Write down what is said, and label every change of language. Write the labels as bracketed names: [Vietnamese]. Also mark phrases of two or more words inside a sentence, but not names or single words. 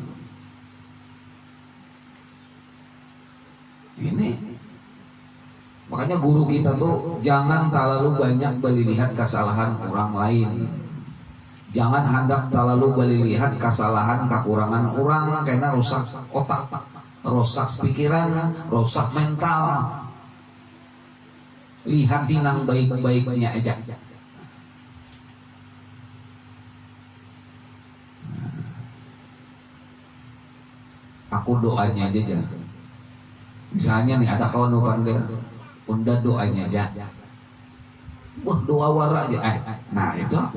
[Indonesian] Ini makanya guru kita tuh jangan terlalu banyak melihat kesalahan orang lain. Jangan hendak terlalu melihat kesalahan, kekurangan orang, karena rusak otak, rusak pikiran, rusak mental. [Banjar] Lihat tinang baik-baiknya aja. Aku doanya aja. Misalnya nih ada kawan panggil, unda doanya aja. Wah, doa wara aja. Nah itu.